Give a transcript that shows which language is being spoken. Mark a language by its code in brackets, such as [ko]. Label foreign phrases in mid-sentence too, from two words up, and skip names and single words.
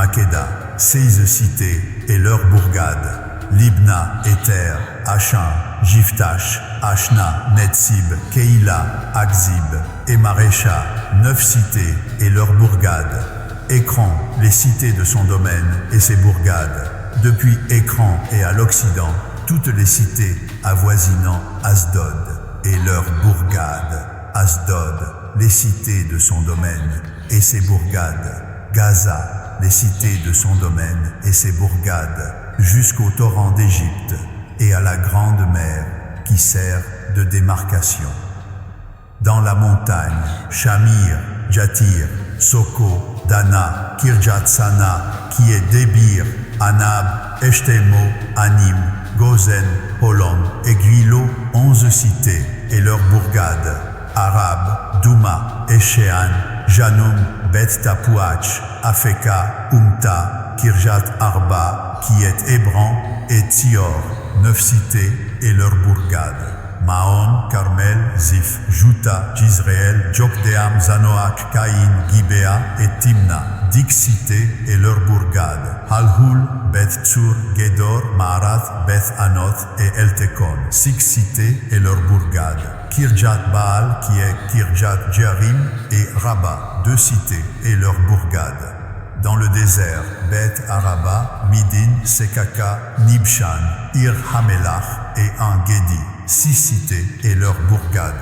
[fr] 16 cités et leurs bourgades. Libna, Éther, Achan, Jiftash, Ashna, Netsib, Keïla, Akzib et Marécha, 9 cités et leurs bourgades. Écran, les cités de son domaine et ses bourgades. Depuis Écran et à l'Occident, toutes les cités avoisinant Asdod et leurs bourgades. Asdod, les cités de son domaine et ses bourgades. Gaza, les cités de son domaine et ses bourgades, jusqu'au torrent d'Égypte et à la grande mer qui sert de démarcation. Dans la montagne, Shamir, Jatir, Soko, Dana, Kirjatsana, qui est Débir, Anab, Eshtemo, Anim, Gozen, Holon et Guilo, 11 cités et leurs bourgades. Arab, Douma, Eshéan, Janoum, Bet Tapouach, Afeka, Umta, Kirjat Arba, qui est Hébron, et Tzior, 9 cités et leurs bourgades. Maon, Carmel, Zif, Juta, Jizreel, Jokdeam, Zanoach, Caïn, Gibéa et Timna, 10 cités et leurs bourgades. Halhul, Beth Tsur, Gedor, Maarat, Beth Anoth et Eltekon, 6 cités et leurs bourgades. Kirjat Baal, qui est Kirjat Jearim, et Rabba, 2 cités et leurs bourgades. Dans le désert, Beth Araba, Midin, Sekaka, Nibshan, Ir Hamelach et En-Gedi, 6 cités et leurs bourgades.